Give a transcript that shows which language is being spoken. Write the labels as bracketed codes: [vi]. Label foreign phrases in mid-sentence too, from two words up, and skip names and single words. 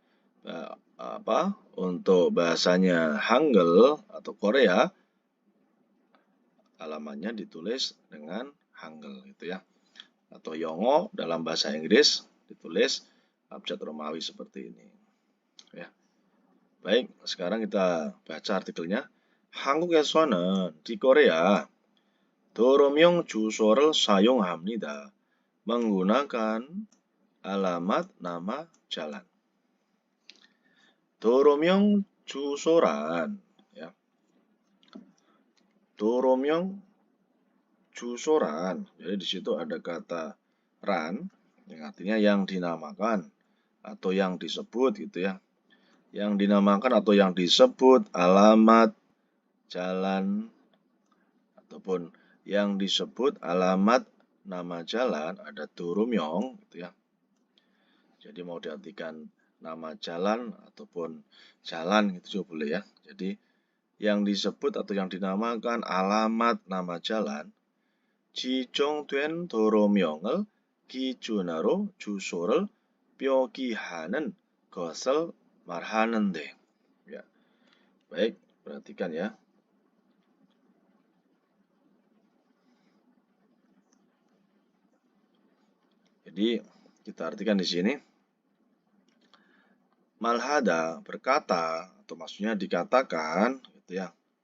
[id] Untuk bahasanya Hangul atau Korea, alamatnya ditulis dengan Hangul gitu ya. Atau Yongo dalam bahasa Inggris ditulis abjad Romawi seperti ini. Ya. Baik, sekarang kita baca artikelnya. [ko] 한국에서는 [id] di Korea [ko] 도로명 주소를 사용합니다. [id] menggunakan alamat nama jalan. [ko] 도로명 주소란, ya. 도로명 주소란. [id] Jadi di situ ada kata ran yang artinya yang dinamakan atau yang disebut gitu ya. Yang dinamakan atau yang disebut alamat jalan ataupun yang disebut alamat nama jalan ada 도로명 gitu ya. Jadi mau diartikan nama jalan ataupun jalan gitu juga boleh ya. Jadi yang disebut atau yang dinamakan alamat nama jalan [ko] 지정된 도로명을 기준으로 주소를 표기하는 것을 말하는데. [id] Ya. Baik, perhatikan ya. Jadi kita artikan di sini. Malhada berkata atau maksudnya dikatakan gitu ya.